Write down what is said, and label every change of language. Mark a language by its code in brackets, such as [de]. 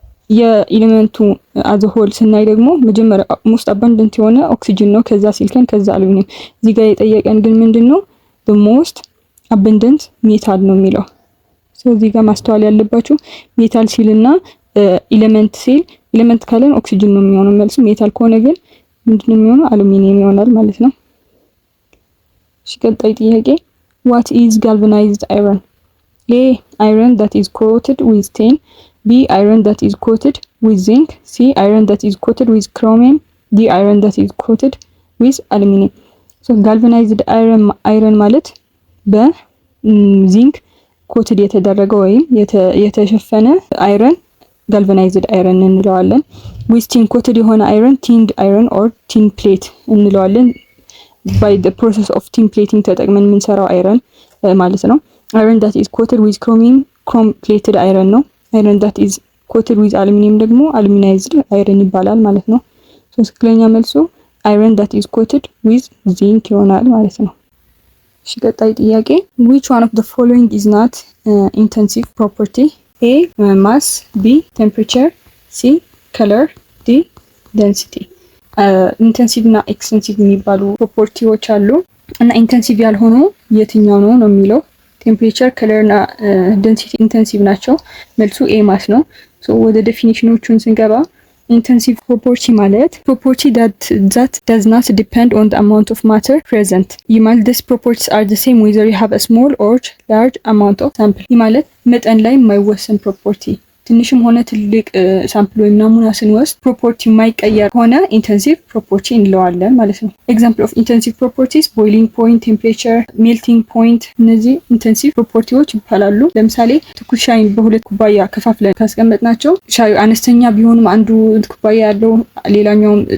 [am] የኤሌመንቱ አዘሆል ስናይ ደግሞ መጀመሪያ ሞስት አባንደንት የሆነ ኦክሲጅን ነው፣ ከዛ ሲሊከን፣ ከዛ አሉሚኒየም። እዚህ ጋር የጠየቀን ግን ምንድነው the most abundant ሜታል ነው የሚለው። እዚህ ጋር ማስተዋል ያለባችሁ ሜታል ሲልና ኤሌመንት ሲል ኤሌመንት ካለን ኦክሲጅን ነው የሚሆነው መልሱ። ሜታል ከሆነ ግን ምንድነው የሚሆነው አሉሚኒየም ይሆናል ማለት ነው። እሺ ቀጣይ ጥያቄ [en] what is galvanized iron? A iron that is coated with tin, B iron that is coated with zinc, C iron that is coated with chromium, D iron that is coated with aluminum. [am] so galvanized iron ማለት በዚንክ ኮትድ የተደረገ ወይም የተሸፈነ አይረን galvanized iron እንለዋለን። with tin coated የሆነ አይረን tinned iron or tin plate እንለዋለን። [en] by the process of tin plating [am] ተጠቅመን የምንሰራው አይረን ማለት ነው። iron that is coated with chromium chrome plated iron ነው። iron that is coated with aluminum ደግሞ aluminized iron ይባላል ማለት ነው። ትክክለኛ መልሱ [en] iron that is coated with zinc [am] ይሆናል ማለት ነው። እሺ ቀጣይ ጥያቄ [en] which one of the following is not intensive property? A mass, B temperature, C color, D density. [am] ኢንተንሲቭ እና ኤክስቴንሲቭ የሚባሉ ፕሮፐርቲዎች አሉ እና ኢንተንሲቭ ያልሆኑ የትኛው ነው ነው የሚለው። ቴምፕሬቸር፣ ከለር እና ዴንሲቲ ኢንተንሲቭ ናቸው። መልሱ ኤ ማስ ነው። ሶ ወደ ዴፊኒሽኖቹን ስንገባ ኢንተንሲቭ ፕሮፐርቲ ማለት ፕሮፐርቲ [en] that does not depend on the amount of matter present. [am] ይህ ማለት [en] these properties are the same whether you have a small or large amount of sample. [am] ይህ ማለት መጠን ላይ የማይወሰን ፕሮፐርቲ ትንሽም ሆነ ትልቅ ሳምፕል ወይም ናሙና ስንወስድ ፕሮፐርቲ የማይቀየር ሆነ ኢንተንሲቭ ፕሮፐርቲ እንለዋለን ማለት ነው። [en] ኤግዛምፕል ኦፍ ኢንተንሲቭ ፕሮፐርቲስ [am] ቦይሊንግ ፖይንት፣ ቴምፕሬቸር፣ ሜልቲንግ ፖይንት እነዚህ ኢንተንሲቭ ፕሮፐርቲዎች ይባላሉ። ለምሳሌ ትኩስ ሻይን በሁለት ኩባያ ከፋፍለን ካስቀመጥናቸው ሻዩ አነስተኛ ቢሆንም አንዱ ኩባያ ያለው ሌላኛው